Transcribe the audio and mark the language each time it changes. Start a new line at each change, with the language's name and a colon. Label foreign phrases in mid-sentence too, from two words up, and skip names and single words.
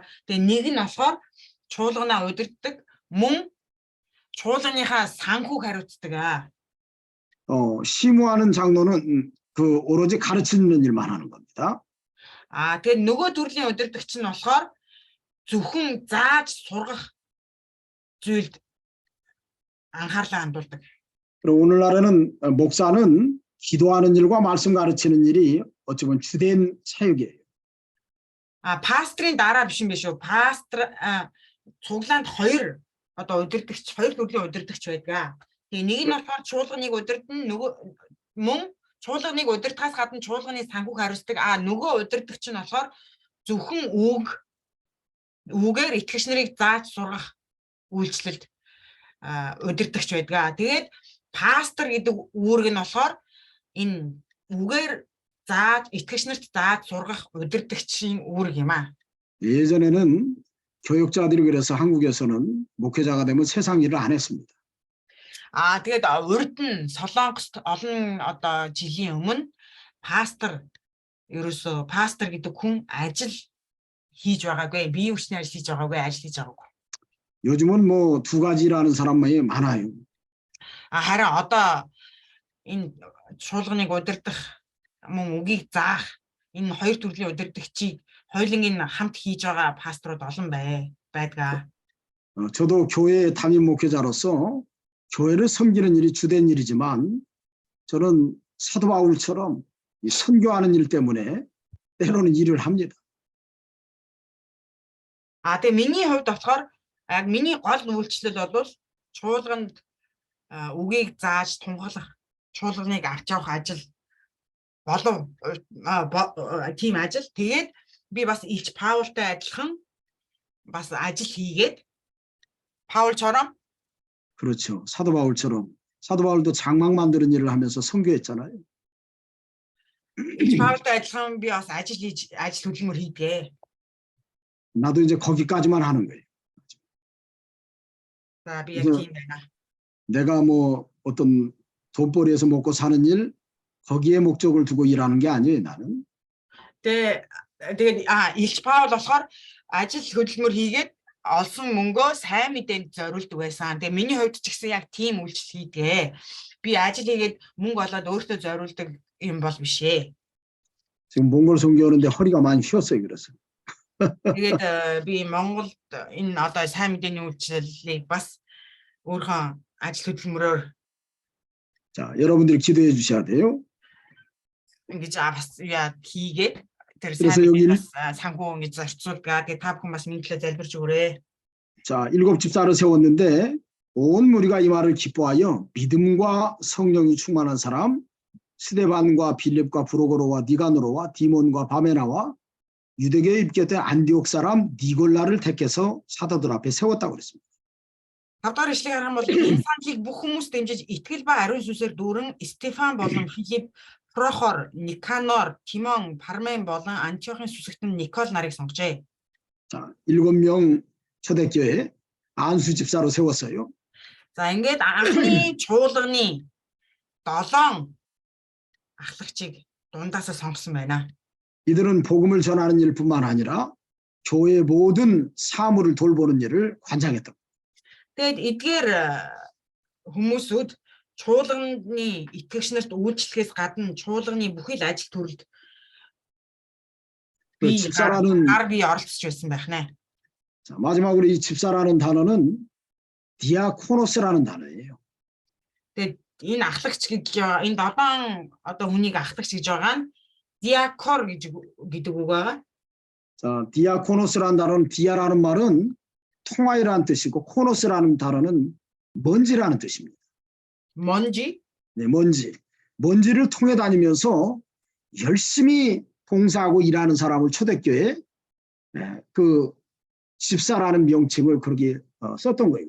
Mongolian: Тэгээ нэг нь болохоор чуулганаа удирддаг, мөн чуулганыхаа санхүүг хариуцдаг.
Korean: 시무하는 장로는 그 오로지 가르치는 일만 하는 겁니다.
Mongolian: Тэгээд нөгөө төрлийн удирдагч нь болохоор зөвхөн зааж сургах зүйлд
Korean: 안하려고 한다고. 그리고 오늘날에는 목사는 기도하는 일과 말씀 가르치는 일이 어찌 보면 주된 사역이에요.
Mongolian: пастрийн дараа биш юм биш үү? Пастор цуглаанд хоёр одоо удирдагч, хоёр төрлийн удирдагч байдаг. Тэгээ нэг нь болохоор чуулганыг удирдна, нөгөө мөн чуулганыг удирдахаас гадна чуулганы санхүүг хариуцдаг. Нөгөө удирдагч нь болохоор зөвхөн үгээр итгэгч нарыг зааж сургах үйлчлэлд удирдагч байдаг. Тэгээд пастор гэдэг үүрэг нь болохоор энэ үгээр зааж итгэгч нарт зааж сургах удирдагчийн үүрэг юм аа.
Korean: 예전에는 교육자들이 그래서 한국에서는 목회자가 되면 세상 일을 안 했습니다.
Mongolian: Тэгээд урд нь Солонгост олон одоо жилийн өмнө пастор гэдэг хүн ажил хийж байгаагүй, бие хүчний ажил хийж байгаагүй, ажил хийж байгаагүй.
Korean: 요즘은 뭐 두 가지라는 사람만이 많아요.
Mongolian: харин одоо энэ чуулганыг удирдах мөн үгийг заах энэ хоёр төрлийн удирдагчийг хоёуланг нь хамт хийж байгаа пасторууд олон байдаг.
Korean: 저도 교회 담임 목회자로서 교회를 섬기는 일이 주된 일이지만 저는 사도 바울처럼 이 선교하는 일 때문에 때로는 일을 합니다.
Mongolian: Тэгээ миний хувьд болохоор яг миний гол үйлчлэл бол чуулганд үгийг зааж тунгалах, чуулганыг авч явах ажил болов тийм ажил. Тэгээд би бас Илч Паултай адилхан бас ажил хийгээд Паул처럼
Korean: 그렇죠. 사도 바울처럼. 사도 바울도 장막 만드는 일을 하면서 선교했잖아요.
Mongolian: Илч Паултай адилхан би бас ажил хөдөлмөр хийдэг.
Korean: 나도 이제 거기까지만 하는 거예요.
Mongolian: За би яг
Korean: 그래서
Mongolian: тийм байна.
Korean: 내가 뭐 어떤 돈벌이에서 먹고 사는 일 거기에 목적을 두고 일하는 게 아니에요. 나는.
Mongolian: Тэгээд Илч Паул болохоор ажил хөдөлмөр хийгээд олсон мөнгөө сайн мэдээнд зориулдаг байсан. Тэгээ миний хувьд ч гэсэн яг тийм үйлчлэл хийдэг. Би ажил хийгээд мөнгө олоод өөртөө зориулдаг юм бол биш ээ.
Korean: 지금 몽골 선교하는데 허리가 많이 휘었어요. 그래서.
Mongolian: Тэгээд би Монголд энэ одоо сайн мэдээний үйлчлэлийг бас өөрхөн ажил хөдөлмөрөөр
Korean: 자, 여러분들이 기도해 주셔야 돼요.
Mongolian: ингэж бас яа хийгээд тэр
Korean: 그래서
Mongolian: сайн
Korean: 여기
Mongolian: мэдээ бас санхүү ингэж зарцуулгаа. Тэгээд та бүхэн бас минийхлээ залбирч өгөөрэй.
Korean: 자, 7 집사를 세웠는데 온 무리가 이 말을 기뻐하여 믿음과 성령이 충만한 사람 스데반과 빌립과 브로고로와 니가노로와 디몬과 바메나와 유대교에 입교된 안디옥 사람 니골라를 택해서 사도들 앞에 세웠다고 그랬습니다.
Mongolian: 5 дахь ишлэгийг харах юм бол энэ саналыг бүх хүмүүс дэмжиж итгэл ба ариун сүнсээр дүүрэн Стефан болон Филипп, Прохор, Никанор, Тимон, Пармен болон Антиохын сүсэгтэн Никол нарыг сонгожээ.
Korean: 자, 7명 초대교회 안수 집사로 세웠어요.
Mongolian: За ингээд анхны чуулганы 7 ахлагчийг дундаасаа сонгосон байна.
Korean: 이들은 복음을 전하는 일뿐만 아니라 교회의 모든 사물을 돌보는 일을 관장했다.
Mongolian: Тэгээд эдгээр хүмүүсүүд чуулганы итгэгч нарт үйлчлэхээс гадна чуулганы бүхий л ажил төрөлд
Korean: 그 집사라는
Mongolian: гар бие оролцож байсан байх нэ.
Korean: 자, 마지막으로 이 집사라는 단어는 디아코노스라는 단어예요.
Mongolian: Тэгээд энэ ахлагч гэж энэ 7 одоо хүнийг ахлагч гэж байгаа нь диакор гэдэг үг байгаа.
Korean: 자, 디아코노스라는 단어는 디아라는 말은 통하이라는 뜻이고 코노스라는 단어는 먼지라는 뜻입니다. 먼지? 네, 먼지. 먼지를 통해 다니면서 열심히 봉사하고 일하는 사람을 초대교회에 그 집사라는 명칭을 그렇게 썼던 거예요.